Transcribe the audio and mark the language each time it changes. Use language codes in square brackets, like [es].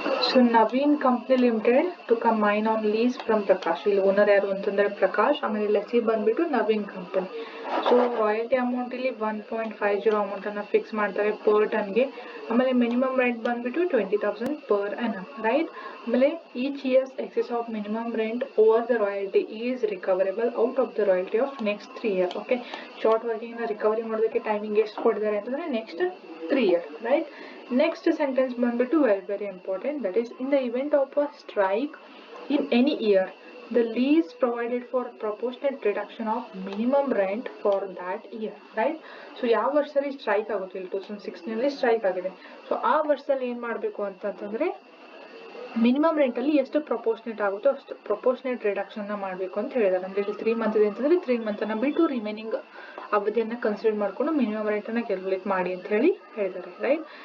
[en] So Naveen company limited took a mine on lease from Prakash. [kn] ಇಲ್ಲಿ owner ಯಾರು ಅಂತಂದ್ರೆ ಪ್ರಕಾಶ್, ಆಮೇಲೆ ಲೆಸಿ ಬಂದ್ಬಿಟ್ಟು Naveen company. So royalty amount ಇಲ್ಲಿ 1.50 ಅಮೌಂಟ್ ಅನ್ನ ಫಿಕ್ಸ್ ಮಾಡ್ತಾರೆ ಪರ್ ಟನ್ಗೆ. ಆಮೇಲೆ ಮಿನಿಮಮ್ ರೆಂಟ್ ಬಂದ್ಬಿಟ್ಟು 20,000 ಪರ್ annum, ರೈಟ್. [en] ಆಮೇಲೆ each years excess of minimum rent over the royalty is recoverable out of the royalty of next 3 years. [kn] Okay, short working ನ recovery ಮಾಡೋದಕ್ಕೆ timing ಎಷ್ಟು ಕೊಟ್ಟಿದ್ದಾರೆ ಅಂತಂದ್ರೆ next 3 years, right. [en] Next sentence ಬಂದ್ಬಿಟ್ಟು very important, that is in the event of a strike in any year the lease provided for proportionate reduction of minimum rent for that year, right. [kn] So ಯಾವ ವರ್ಷದಲ್ಲಿ strike ಆಗುತ್ತೆ, ಇಲ್ಲಿ 2016 ನಲ್ಲಿ strike ಆಗಿದೆ. So ಆ ವರ್ಷದಲ್ಲಿ ಏನ್ ಮಾಡ್ಬೇಕು ಅಂತಂದ್ರೆ ಮಿನಿಮಮ್ ರೆಂಟ್ ಅಲ್ಲಿ ಎಷ್ಟು ಪ್ರಪೋರ್ಷನೇಟ್ ಆಗುತ್ತೋ ಅಷ್ಟು ಪ್ರಪೋರ್ಷನೇಟ್ ರಿಡಕ್ಷನ್ ನ ಮಾಡಬೇಕು ಅಂತ ಹೇಳಿದಾರೆ. ಅಂದ್ರೆ ಇಲ್ಲಿ 3 month ಇದೆ ಅಂತಂದ್ರೆ 3 month ಅನ್ನ ಬಿಟ್ಟು ರಿಮೈನಿಂಗ್ ಅವಧಿಯನ್ನ ಕನ್ಸಿಡರ್ ಮಾಡ್ಕೊಂಡು ಮಿನಿಮಮ್ ರೆಂಟ್ ಅನ್ನ ಕ್ಯಾಲ್ಕುಲೇಟ್ ಮಾಡಿ ಅಂತ ಹೇಳಿದ್ದಾರೆ, ರೈಟ್.